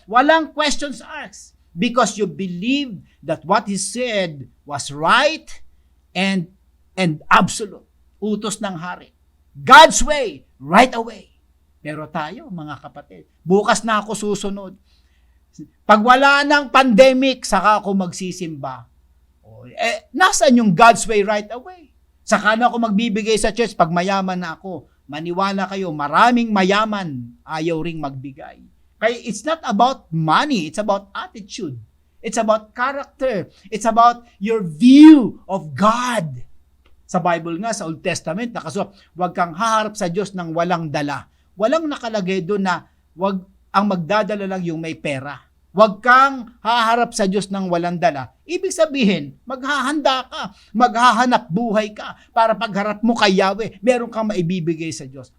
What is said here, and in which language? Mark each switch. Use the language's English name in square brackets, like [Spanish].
[English] Walang questions asked because you believe that what He said was right and absolute. [Filipino] Utos ng hari. [English] God's way, right away. [Filipino] Pero tayo, mga kapatid, bukas na ako susunod. Pag wala ng pandemic, saka ako magsisimba. Nasaan yung [English] God's way right away? [Filipino] Saka na ako magbibigay sa church pag mayaman na ako. Maniwala kayo, maraming mayaman ayaw ring magbigay. Kaya [English] it's not about money, it's about attitude. It's about character. It's about your view of God. [Filipino] Sa Bible nga, sa Old Testament, nakasulat, huwag kang haharap sa Diyos ng walang dala. Walang nakalagay doon na wag ang magdadala lang yung may pera. Huwag kang haharap sa Diyos ng walang dala. Ibig sabihin, maghahanda ka, maghahanap buhay ka, para pagharap mo kay Yahweh, meron kang maibibigay sa Diyos.